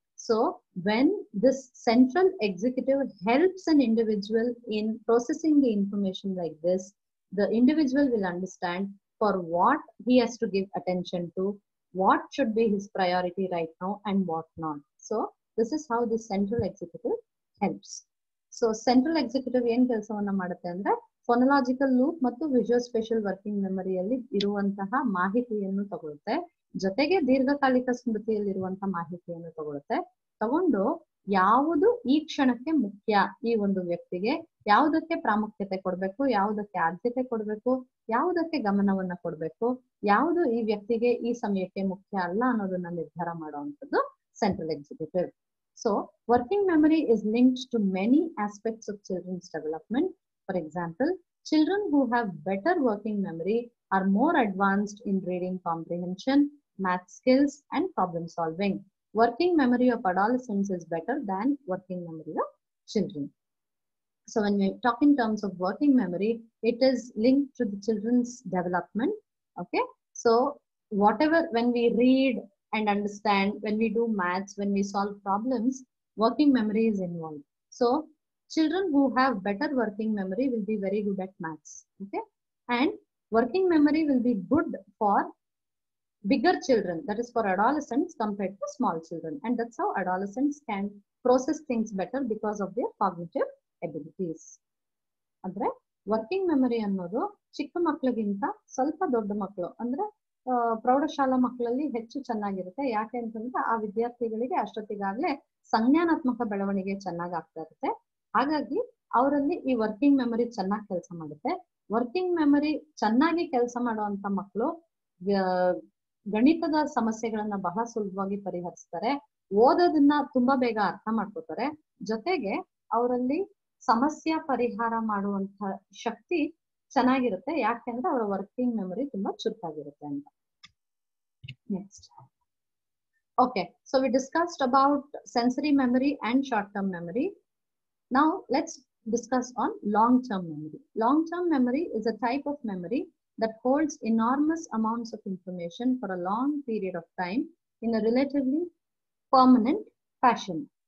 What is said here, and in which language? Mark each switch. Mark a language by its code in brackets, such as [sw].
[en] So when this central executive helps an individual in processing the information like this, the individual will understand for what he has to give attention to, what should be his priority right now and what not. So this is how the central executive helps. So central executive ಏನು ಕೆಲಸವನ್ನ ಮಾಡುತ್ತೆ ಅಂದ್ರೆ phonological loop ಮತ್ತು visuospatial working ಮೆಮರಿಯಲ್ಲಿ ಇರುವಂತಹ ಮಾಹಿತಿಯನ್ನು ತಗೊಳುತ್ತೆ, ಜೊತೆಗೆ ದೀರ್ಘಕಾಲಿಕ ಸ್ಮೃತಿಯಲ್ಲಿರುವಂತಹ ಮಾಹಿತಿಯನ್ನು ತಗೊಂಡು ಯಾವುದು ಈ ಕ್ಷಣಕ್ಕೆ ಮುಖ್ಯ, ಈ ಒಂದು ವ್ಯಕ್ತಿಗೆ ಯಾವುದಕ್ಕೆ ಪ್ರಾಮುಖ್ಯತೆ ಕೊಡಬೇಕು, ಯಾವುದಕ್ಕೆ ಆದ್ಯತೆ ಕೊಡಬೇಕು, ಯಾವುದಕ್ಕೆ ಗಮನವನ್ನ ಕೊಡಬೇಕು, ಯಾವುದು ಈ ವ್ಯಕ್ತಿಗೆ ಈ ಸಮಯಕ್ಕೆ ಮುಖ್ಯ ಅಲ್ಲ ಅನ್ನೋದನ್ನ ನಿರ್ಧಾರ ಮಾಡುವಂಥದ್ದು central executive. So working memory is linked to many aspects of children's development. For example, children who have better working memory are more advanced in reading comprehension, math skills, and problem solving. Working memory of adolescents is better than working memory of children. So when we talk in terms of working memory, it is linked to the children's development. Okay. So whatever, when we read and understand, when we do maths, when we solve problems, working memory is involved. So children who have better working memory will be very good at maths. Okay. And working memory will be good for bigger children, that is for adolescents compared to small children, and that's how adolescents can process things better because of their cognitive abilities. [kn] ಅಂದ್ರೆ working memory ಅನ್ನೋದು ಚಿಕ್ಕ ಮಕ್ಕಳಿಗಿಂತ ಸ್ವಲ್ಪ ದೊಡ್ಡ ಮಕ್ಕಳು ಅಂದ್ರೆ ಪ್ರೌಢಶಾಲಾ ಮಕ್ಕಳಲ್ಲಿ ಹೆಚ್ಚು ಚೆನ್ನಾಗಿರುತ್ತೆ. ಯಾಕೆ ಅಂತಂದ್ರೆ ಆ ವಿದ್ಯಾರ್ಥಿಗಳಿಗೆ ಅಷ್ಟೊತ್ತಿಗಾಗ್ಲೇ ಸಂಜ್ಞಾನಾತ್ಮಕ ಬೆಳವಣಿಗೆ ಚೆನ್ನಾಗಿ ಆಗ್ತಾ ಇರುತ್ತೆ. ಹಾಗಾಗಿ ಅವರಲ್ಲಿ ಈ ವರ್ಕಿಂಗ್ ಮೆಮರಿ ಚೆನ್ನಾಗಿ ಕೆಲಸ ಮಾಡುತ್ತೆ. ವರ್ಕಿಂಗ್ ಮೆಮರಿ ಚೆನ್ನಾಗಿ ಕೆಲಸ ಮಾಡುವಂತ ಮಕ್ಕಳು ಗಣಿತದ ಸಮಸ್ಯೆಗಳನ್ನ ಬಹಳ ಸುಲಭವಾಗಿ ಪರಿಹರಿಸ್ತಾರೆ, ಓದೋದನ್ನ ತುಂಬಾ ಬೇಗ ಅರ್ಥ ಮಾಡ್ಕೋತಾರೆ, ಜೊತೆಗೆ ಅವರಲ್ಲಿ ಸಮಸ್ಯೆ ಪರಿಹಾರ ಮಾಡುವಂತ ಶಕ್ತಿ ಚೆನ್ನಾಗಿರುತ್ತೆ. ಯಾಕೆಂದ್ರೆ ಅವರ ವರ್ಕಿಂಗ್ ಮೆಮರಿ ತುಂಬಾ ಚುರುಕಾಗಿರುತ್ತೆ ಅಂತ. [en] Next, okay, so we discussed about sensory memory and short term memory. Now let's discuss on long-term memory. Long-term memory is a type of memory that holds enormous amounts of information for a long period of time in a relatively permanent fashion.